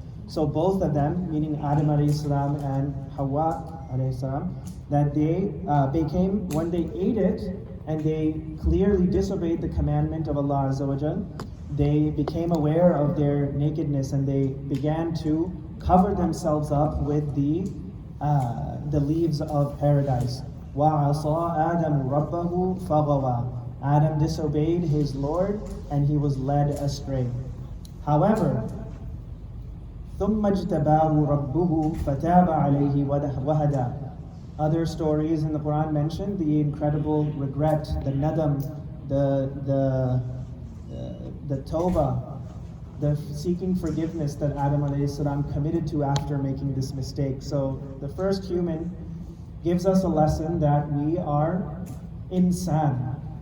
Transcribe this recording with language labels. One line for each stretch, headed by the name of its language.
English: So both of them, meaning Adam alayhi salam and Hawa alayhi salam, that they became, when they ate it and they clearly disobeyed the commandment of Allah Azza wa Jal, they became aware of their nakedness and they began to cover themselves up with the leaves of paradise.
Arabic: وَعَصَى آدَمُ رَبَّهُ فَغَوَى.
English: Adam disobeyed his Lord and he was led astray. However,
Arabic: ثُمَّ اجْتَبَاهُ رَبُّهُ فَتَابَ عَلَيْهِ وَهَدَى.
English: Other stories in the Quran mention the incredible regret, the nadam, the tawbah, the seeking forgiveness that Adam alayhi salam committed to after making this mistake. So the first human gives us a lesson that we are insan.